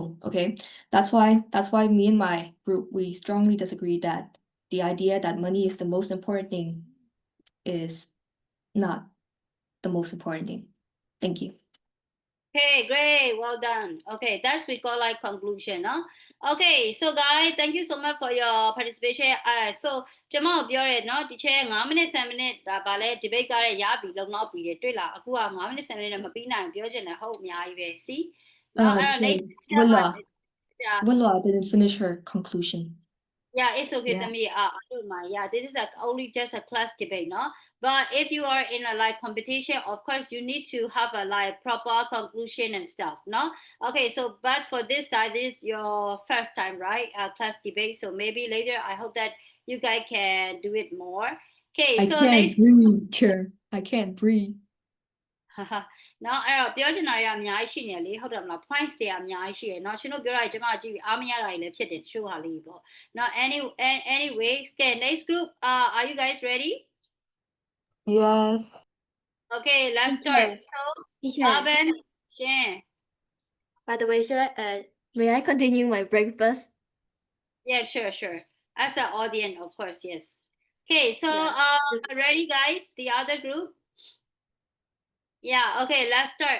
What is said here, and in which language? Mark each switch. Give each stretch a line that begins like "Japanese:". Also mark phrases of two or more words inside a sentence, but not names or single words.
English: Okay, that's why me and my group, we strongly disagree that the idea that money is the most important thing is not the most important thing. Thank you. Okay, great, well done. Okay, that's we call like conclusion, no? Okay, so guys, thank you so much for your participation.
Burmese: So ကျွန်မပြောရဲเนาะဒီချက်5မိနစ်10မိနစ်ဒါဗာလဲ debate ကလည်းရပြီလုံလောက်ပြီတွေ့လားအခုက5မိနစ်10မိနစ်နဲ့မပြီးနိုင်ပြောချင်တယ်ဟုတ်အများကြီးပဲ see เนาะအဲ့တော့
English: Willa didn't finish her conclusion. Yeah, it's okay Yeah. to me. I don't mind. Yeah, this is only just a class debate, no? But if you are in a like competition, of course you need to have a like proper conclusion and stuff, no? Okay, so but for this time, this is your first time, right? Class debate. So maybe later, I hope that you guys can do it more. Okay, I so can't next. breathe, Chair. I can't breathe.
Burmese: နော်အဲ့တော့ပြောချင်တာတွေအများကြီးရှိနေလေဟုတ်တယ်မလား points တွေအများကြီးရှိရယ်เนาะရှင်တို့ပြောတာကြီးကျွန်မကြည့်ပြီးအားမရတာတွေလည်းဖြစ်တယ်တချို့ဟာလေးပေါ့နော်
English: anyway okay next group are you guys ready Yes. okay let's start so Arben Shin By the way, may I continue my breakfast? yeah sure as an audience of course yes okay so ready guys the other group Yeah, okay, let's start.